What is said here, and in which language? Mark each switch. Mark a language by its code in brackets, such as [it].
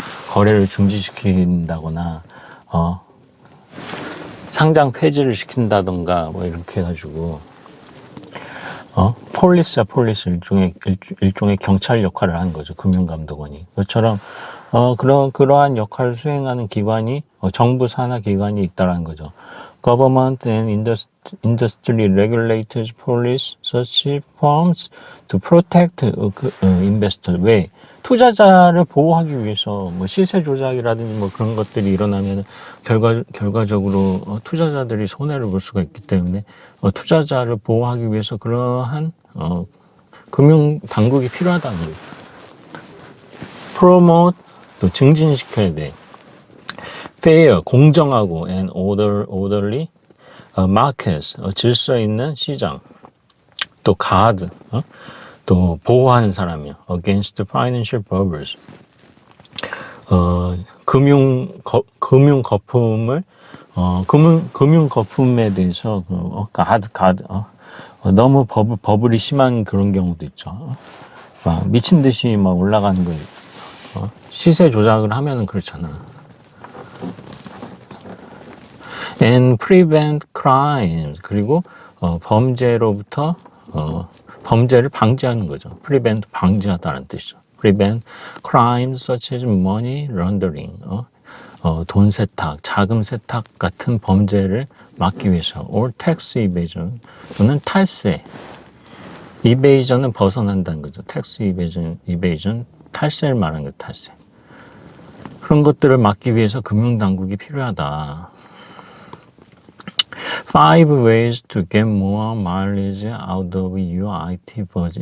[ko] 거래를 중지시킨다거나, 상장 폐지를 시킨다던가, 뭐 이렇게 해가지고, 폴리스야, 폴리스. 일종의 경찰 역할을 하는 거죠. 금융감독원이. 그것처럼, 그러한 역할을 수행하는 기관이, 정부 산하 기관이 있다라는 거죠. [en] Government and industry regulators, police, such firms to protect investor. [ko] 왜? 투자자를 보호하기 위해서 뭐 시세 조작이라든지 뭐 그런 것들이 일어나면 결과적으로 투자자들이 손해를 볼 수가 있기 때문에 투자자를 보호하기 위해서 그러한 금융 당국이 필요하다는 거예요. promote, 또 증진시켜야 돼. fair, 공정하고 [en] and orderly markets, [ko] 질서 있는 시장. 또 guard, 또 보호하는 사람이요. [en] against financial bubbles. [ko] 금융 거품을 금융 거품에 대해서 guard, 너무 버블이 심한 그런 경우도 있죠. 막 미친 듯이 막 올라가는 거, 시세 조작을 하면은 그렇잖아. [en] And prevent crimes. [ko] 그리고 범죄로부터 범죄를 방지하는 거죠. prevent, 방지하다는 뜻이죠. [en] prevent crimes such as money laundering, [ko] 돈 세탁, 자금 세탁 같은 범죄를 막기 위해서, [en] or tax evasion, [ko] 또는 탈세. evasion은 벗어난다는 거죠. tax evasion, 탈세를 말하는 거죠. 탈세. 그런 것들을 막기 위해서 금융당국이 필요하다. [en] 5 ways to get more mileage out of your IT budget.